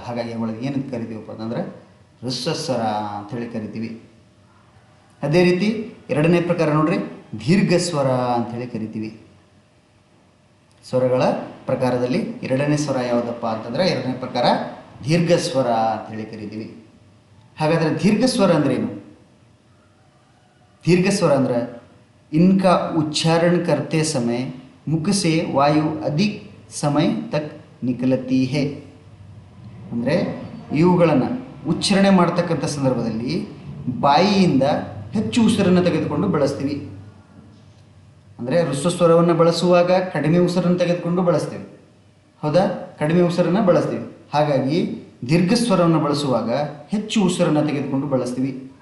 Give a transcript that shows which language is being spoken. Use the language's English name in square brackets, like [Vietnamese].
[Kannada] ಹಾಗಾಗಿ ಅವುಗಳಿಗೆ ಏನಂತ ಕರಿತೀವಪ್ಪ ಅಂತಂದರೆ ಹ್ರಸ್ವ ಸ್ವರ ಅಂಥೇಳಿ ಕರಿತೀವಿ. ಅದೇ ರೀತಿ ಎರಡನೇ ಪ್ರಕಾರ ನೋಡ್ರಿ, ದೀರ್ಘ ಸ್ವರ ಅಂಥೇಳಿ ಕರಿತೀವಿ. ಸ್ವರಗಳ ಪ್ರಕಾರದಲ್ಲಿ ಎರಡನೇ ಸ್ವರ ಯಾವುದಪ್ಪ ಅಂತಂದರೆ, ಎರಡನೇ ಪ್ರಕಾರ ದೀರ್ಘ ಸ್ವರ ಅಂಥೇಳಿ ಕರಿತೀವಿ. ಹಾಗಾದರೆ ದೀರ್ಘ ಸ್ವರ ಅಂದ್ರೇನು? [Hindi] दीर्घ स्वर अंदर इनका उच्चारण करते समय मुख से वायु अधिक समय तक निकलती है. [Kannada] ಅಂದರೆ ಇವುಗಳನ್ನು ಉಚ್ಚಾರಣೆ ಮಾಡ್ತಕ್ಕಂಥ ಸಂದರ್ಭದಲ್ಲಿ ಬಾಯಿಯಿಂದ ಹೆಚ್ಚು ಉಸಿರನ್ನು ತೆಗೆದುಕೊಂಡು ಬಳಸ್ತೀವಿ. ಅಂದರೆ ಹ್ರಸ್ವ ಸ್ವರವನ್ನು ಬಳಸುವಾಗ ಕಡಿಮೆ ಉಸಿರನ್ನು ತೆಗೆದುಕೊಂಡು ಬಳಸ್ತೀವಿ, ಹೌದಾ? ಕಡಿಮೆ ಉಸಿರನ್ನು ಬಳಸ್ತೀವಿ. ಹಾಗಾಗಿ ದೀರ್ಘ ಸ್ವರವನ್ನು ಬಳಸುವಾಗ ಹೆಚ್ಚು ಉಸಿರನ್ನು ತೆಗೆದುಕೊಂಡು ಬಳಸ್ತೀವಿ.